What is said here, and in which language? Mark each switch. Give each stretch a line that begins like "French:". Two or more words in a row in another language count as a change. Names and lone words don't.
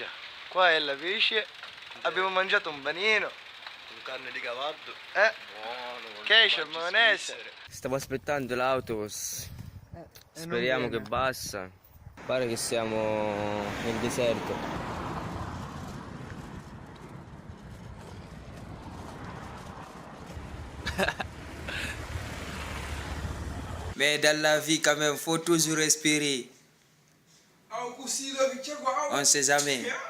Italian: Qua è la pesce. Abbiamo mangiato un panino. Con carne di cavallo. Buono. Ketchup, maionese. Stavo aspettando l'autobus. Speriamo che passa. Pare che siamo nel deserto.
French: Mais dans la vie, quand même, faut toujours respirer. On sait jamais.